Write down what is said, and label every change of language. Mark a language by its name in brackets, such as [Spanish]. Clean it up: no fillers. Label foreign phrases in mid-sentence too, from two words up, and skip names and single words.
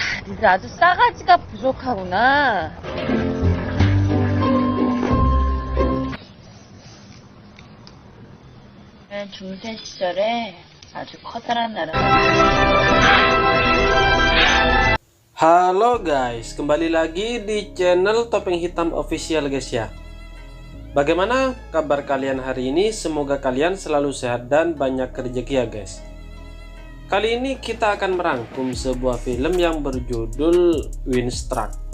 [Korean] 니들 아주 싸가지가 부족하구나. 중세 시절에 아주 커다란 나라. [Indonesian] Halo guys, kembali lagi di channel Topeng Hitam Official guys ya. Bagaimana kabar kalian hari ini? Semoga kalian selalu sehat dan banyak rezeki ya guys. Kali ini kita akan merangkum sebuah film yang berjudul Winstruck.